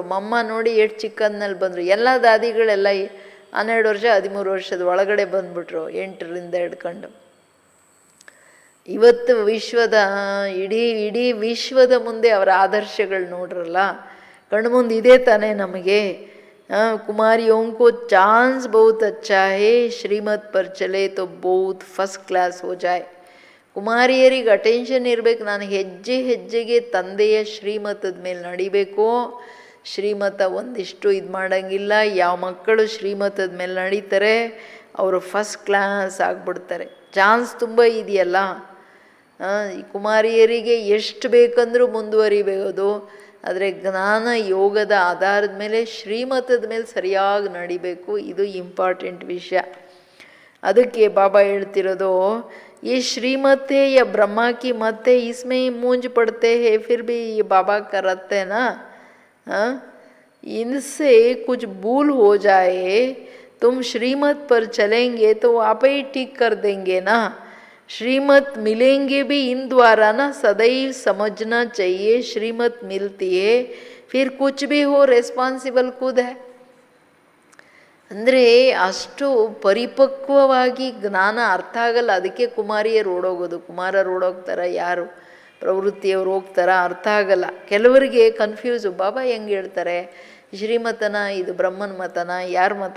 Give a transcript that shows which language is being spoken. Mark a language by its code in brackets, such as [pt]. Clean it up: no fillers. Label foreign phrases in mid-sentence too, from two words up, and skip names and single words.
[kn] ಮಮ್ಮ ನೋಡಿ ಎಷ್ಟು ಚಿಕ್ಕಂದಿನಲ್ಲಿ ಬಂದರು. ಎಲ್ಲ ದಾದಿಗಳೆಲ್ಲ 12 ವರ್ಷ 13 ವರ್ಷದ ಒಳಗಡೆ ಬಂದ್ಬಿಟ್ರು, 8ರಿಂದ ಹಿಡ್ಕೊಂಡು. ಇವತ್ತು ವಿಶ್ವದ ಇಡೀ ವಿಶ್ವದ ಮುಂದೆ ಅವರ ಆದರ್ಶಗಳು ನೋಡ್ರಲ್ಲ, ಕಣ್ಮುಂದೆ ಇದೇ ತಾನೇ ನಮಗೆ. [hi] कुमारियों को चांस बहुत अच्छा है, श्रीमत पर चले तो बहुत [en] first class [hi] हो जाए. [kn] ಕುಮಾರಿಯರಿಗೆ ಅಟೆನ್ಷನ್ ಇರಬೇಕು. ನಾನು ಹೆಜ್ಜೆ ಹೆಜ್ಜೆಗೆ ತಂದೆಯ ಶ್ರೀಮತದ ಮೇಲೆ ನಡಿಬೇಕು. ಶ್ರೀಮತ ಒಂದಿಷ್ಟು ಇದು ಮಾಡೋಂಗಿಲ್ಲ. ಯಾವ ಮಕ್ಕಳು ಶ್ರೀಮತದ ಮೇಲೆ ನಡೀತಾರೆ ಅವರು [en] first class [kn] ಆಗಿಬಿಡ್ತಾರೆ. ಚಾನ್ಸ್ ತುಂಬ ಇದೆಯಲ್ಲ. ಈ ಕುಮಾರಿಯರಿಗೆ ಎಷ್ಟು ಬೇಕಂದ್ರೂ ಮುಂದುವರಿಬೋದು. ಆದರೆ ಜ್ಞಾನ ಯೋಗದ ಆಧಾರದ ಮೇಲೆ ಶ್ರೀಮತದ ಮೇಲೆ ಸರಿಯಾಗಿ ನಡಿಬೇಕು. ಇದು ಇಂಪಾರ್ಟೆಂಟ್ ವಿಷಯ. ಅದಕ್ಕೆ ಬಾಬಾ ಹೇಳ್ತಿರೋದು, ಈ [hi] श्रीमत है या ब्रह्मा की मत है, इसमें ही मूंज पड़ते हैं, फिर भी ये बाबा करते ना, इनसे कुछ भूल हो जाए, तुम श्रीमत पर चलेंगे तो आप ही ठीक कर देंगे ना. श्रीमत मिलेंगे भी इन द्वारा ना, सदैव समझना चाहिए श्रीमत मिलती है, फिर कुछ भी हो रेस्पॉन्सिबल खुद है. [kn] ಅಂದರೆ ಅಷ್ಟು ಪರಿಪಕ್ವವಾಗಿ ಜ್ಞಾನ ಅರ್ಥ ಆಗಲ್ಲ. ಅದಕ್ಕೆ ಕುಮಾರಿಯರು ಓಡೋಗೋದು. ಕುಮಾರರು ಓಡೋಗ್ತಾರ, ಯಾರು ಪ್ರವೃತ್ತಿಯವರು ಹೋಗ್ತಾರ, ಅರ್ಥ ಆಗಲ್ಲ. ಕೆಲವರಿಗೆ ಕನ್ಫ್ಯೂಸು. ಬಾಬಾ ಹೆಂಗೆ ಹೇಳ್ತಾರೆ, ಶ್ರೀಮತನ ಇದು ಬ್ರಹ್ಮನ ಮತನ ಯಾರ ಮತ?